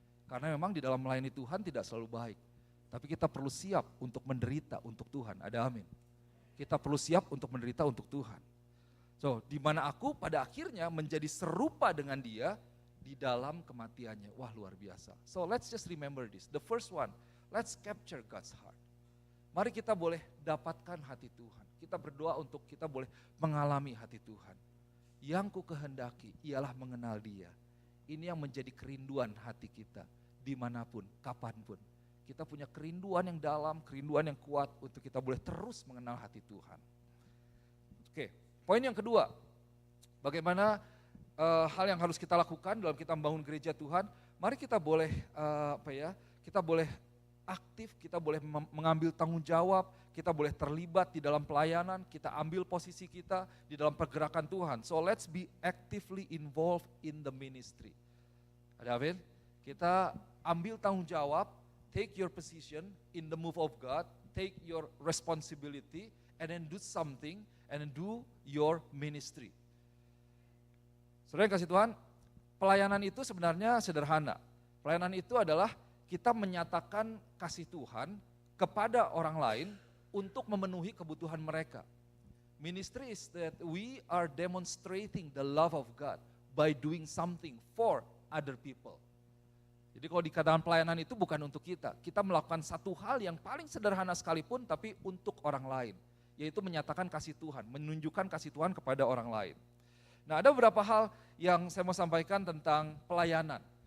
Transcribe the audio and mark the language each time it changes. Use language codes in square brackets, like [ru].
[id] Karena memang di dalam melayani Tuhan tidak selalu baik. Tapi kita perlu siap untuk menderita untuk Tuhan, ada amin. Kita perlu siap untuk menderita untuk Tuhan. So, di mana aku pada akhirnya menjadi serupa dengan Dia di dalam kematiannya. Wah, luar biasa. [en] So, let's just remember this. The first one, let's capture God's heart. [id] Mari kita boleh dapatkan hati Tuhan. Kita berdoa untuk kita boleh mengalami hati Tuhan. Yang ku kehendaki ialah mengenal Dia. Ini yang menjadi kerinduan hati kita dimanapun, kapanpun. Kita punya kerinduan yang dalam, kerinduan yang kuat untuk kita boleh terus mengenal hati Tuhan. Oke, poin yang kedua, bagaimana hal yang harus kita lakukan dalam kita membangun gereja Tuhan. Mari kita boleh kita boleh aktif, kita boleh mengambil tanggung jawab, kita boleh terlibat di dalam pelayanan, kita ambil posisi kita di dalam pergerakan Tuhan. [en] So let's be actively involved in the ministry. [id] Ada amin? Kita ambil tanggung jawab, [en] take your position in the move of God, take your responsibility, and then do something, and then do your ministry. [id] Saudara yang kasih Tuhan, pelayanan itu sebenarnya sederhana. Pelayanan itu adalah kita menyatakan kasih Tuhan kepada orang lain untuk memenuhi kebutuhan mereka. [en] Ministry is that we are demonstrating the love of God by doing something for other people. [id] Jadi kalau dikatakan pelayanan itu bukan untuk kita melakukan satu hal yang paling sederhana sekalipun tapi untuk orang lain, yaitu menyatakan kasih Tuhan, menunjukkan kasih Tuhan kepada orang lain. Nah, ada beberapa hal yang saya mau sampaikan tentang pelayanan.